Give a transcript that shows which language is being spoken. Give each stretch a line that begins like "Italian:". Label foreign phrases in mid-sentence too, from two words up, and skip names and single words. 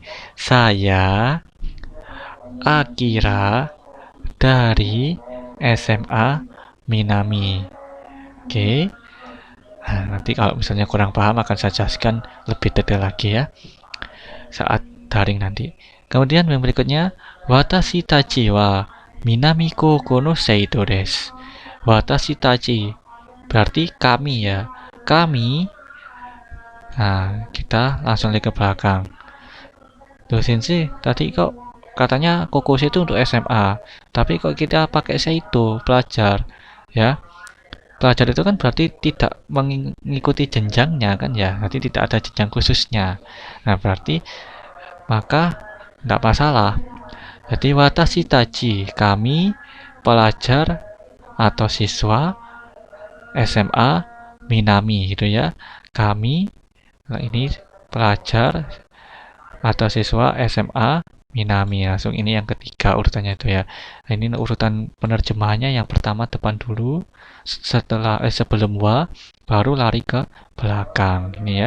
Indonesian: Saya Akira dari SMA Minami. Oke. Nah, nanti kalau misalnya kurang paham akan saya jelaskan lebih detail lagi ya saat daring nanti. Kemudian yang berikutnya,
Japanese: 私たち は Minami 高校 の 生徒 です. 私たち
Indonesian: berarti kami ya. Kami. Nah, kita langsung lihat ke belakang. Tuh sensei, tadi kok katanya Kokose itu untuk SMA, tapi kok kita pakai Seito, pelajar ya. Pelajar itu kan berarti tidak mengikuti jenjangnya kan ya, nanti tidak ada jenjang khususnya. Nah, berarti maka tidak masalah.
Japanese: Jadi 私たち,
Indonesian: kami pelajar atau siswa SMA Minami gitu ya. Kami, nah ini pelajar atau siswa SMA Minami. Langsung ini yang ketiga urutannya itu ya. Nah, ini urutan penerjemahannya, yang pertama depan dulu, setelah sebelum wa baru lari ke belakang ini ya.